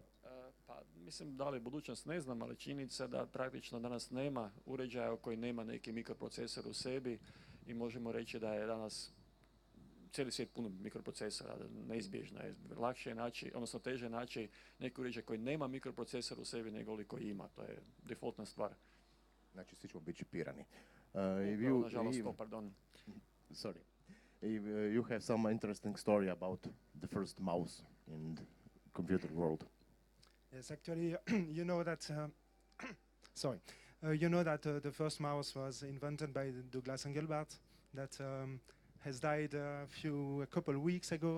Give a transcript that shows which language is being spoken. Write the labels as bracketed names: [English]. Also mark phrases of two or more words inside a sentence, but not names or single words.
[Serbian] Pa mislim da li budućnost ne znam, ali činjenica da praktično danas nema uređaja koji nema neki mikroprocesor u sebi i možemo reći da je danas cijeli svijet puno mikroprocesora, neizbježno je. Lakše je naći, odnosno teže naći neki uređaj koji nema mikroprocesor u sebi nego li koji ima. To je defaultna stvar. Znači svi ćemo biti čipirani. Nažalost, pardon. [English] Sorry. You have some interesting story about the first mouse in the computer world. Yes, actually, you know that. You know that the first mouse was invented by Douglas Engelbart, that has died a couple of weeks ago.